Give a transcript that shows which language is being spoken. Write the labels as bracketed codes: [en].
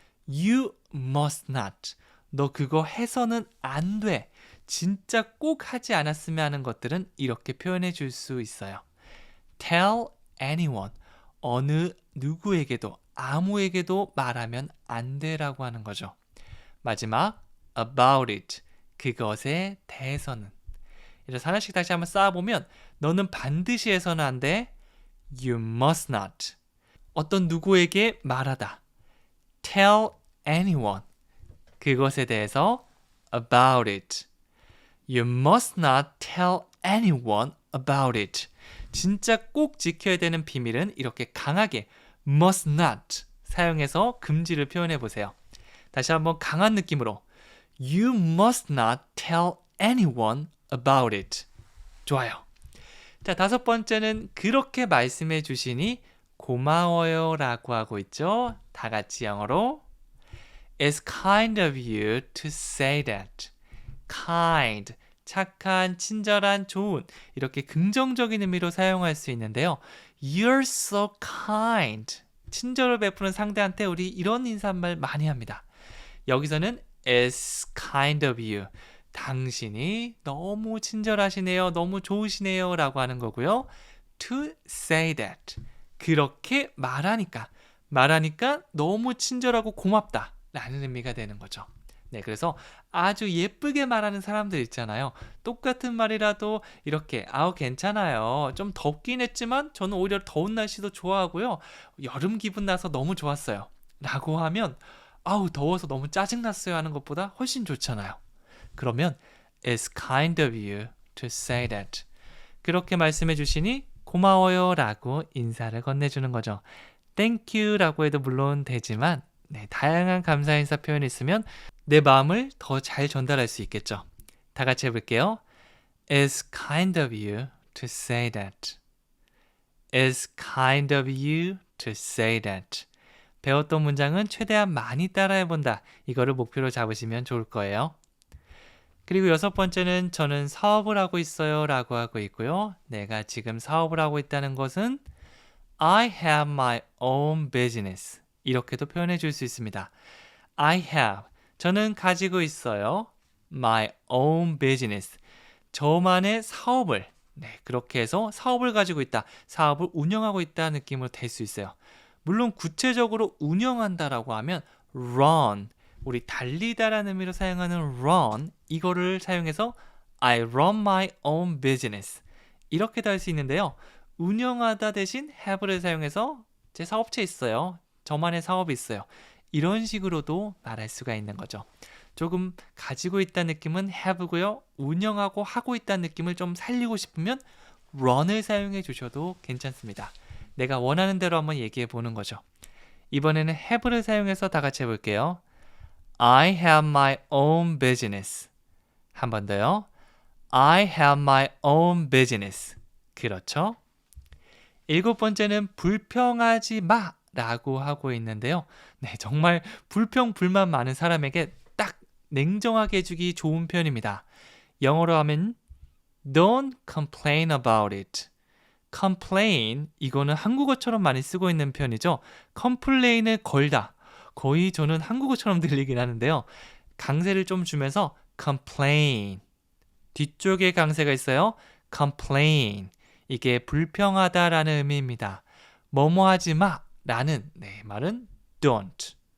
[en] You must not. [ko] 너 그거 해서는 안 돼. 진짜 꼭 하지 않았으면 하는 것들은 이렇게 표현해 줄 수 있어요. [en] Tell anyone. [ko] 어느 누구에게도 아무에게도 말하면 안 돼라고 하는 거죠. 마지막 [en] about it. [ko] 그것에 대해서는. 이래서 하나씩 다시 한번 쌓아보면 너는 반드시 해서는 안 돼. [en] You must not. [ko] 어떤 누구에게 말하다. [en] Tell anyone. [ko] 그것에 대해서 [en] about it. You must not tell anyone about it. 진짜 꼭 지켜야 되는 비밀은 이렇게 강하게 must not 사용해서 금지를 표현해 보세요. [ko] 다시 한번 강한 느낌으로 [en] You must not tell anyone about it. [ko] 좋아요. 자, 5번째는 그렇게 말씀해 주시니 고마워요 라고 하고 있죠. 다 같이 영어로 [en] It's kind of you to say that. [ko] kind, 착한, 친절한, 좋은 이렇게 긍정적인 의미로 사용할 수 있는데요. [en] You're so kind. [ko] 친절을 베푸는 상대한테 우리 이런 인사말 많이 합니다. 여기서는 [en] It's kind of you. [ko] 당신이 너무 친절하시네요. 너무 좋으시네요. 라고 하는 거고요. [en] To say that. [ko] 그렇게 말하니까 너무 친절하고 고맙다. 라는 의미가 되는 거죠. 네, 그래서 아주 예쁘게 말하는 사람들 있잖아요. 똑같은 말이라도 이렇게 아우 괜찮아요. 좀 덥긴 했지만 저는 오히려 더운 날씨도 좋아하고요. 여름 기분 나서 너무 좋았어요. 라고 하면 아우 더워서 너무 짜증났어요 하는 것보다 훨씬 좋잖아요. 그러면 [en] It's kind of you to say that. [ko] 그렇게 말씀해 주시니 고마워요 라고 인사를 건네주는 거죠. Thank you 라고 해도 물론 되지만 네, 다양한 감사 인사 표현이 있으면 내 마음을 더 잘 전달할 수 있겠죠. 다 같이 해볼게요. [en] It's kind of you to say that. It's kind of you to say that. [ko] 배웠던 문장은 최대한 많이 따라해본다. 이거를 목표로 잡으시면 좋을 거예요. 그리고 6번째는 저는 사업을 하고 있어요 라고 하고 있고요. 내가 지금 사업을 하고 있다는 것은 [en] I have my own business. [ko] 이렇게도 표현해 줄 수 있습니다. [en] I have. [ko] 저는 가지고 있어요. [en] My own business. [ko] 저만의 사업을. 네, 그렇게 해서 사업을 가지고 있다. 사업을 운영하고 있다 느낌으로 될 수 있어요. 물론 구체적으로 운영한다라고 하면 run. 우리 달리다라는 의미로 사용하는 run. 이거를 사용해서 [en] I run my own business. [ko] 이렇게도 할 수 있는데요. 운영하다 대신 have를 사용해서 제 사업체 있어요. 저만의 사업이 있어요. 이런 식으로도 말할 수가 있는 거죠. 조금 가지고 있다는 느낌은 have고요. 운영하고 하고 있다는 느낌을 좀 살리고 싶으면 run을 사용해 주셔도 괜찮습니다. 내가 원하는 대로 한번 얘기해 보는 거죠. 이번에는 have를 사용해서 다 같이 해볼게요. [en] I have my own business. [ko] 한 번 더요. [en] I have my own business. [ko] 그렇죠? 7번째는 불평하지 마 라고 하고 있는데요. 네, 정말 불평, 불만 많은 사람에게 딱 냉정하게 해주기 좋은 표현입니다. 영어로 하면 [en] Don't complain about it. [ko] complain, 이거는 한국어처럼 많이 쓰고 있는 표현이죠. complain을 걸다. 거의 저는 한국어처럼 들리긴 하는데요. 강세를 좀 주면서 complain. 뒤쪽에 강세가 있어요. complain. 이게 불평하다라는 의미입니다. 뭐뭐 하지 마 라는 말은 don't.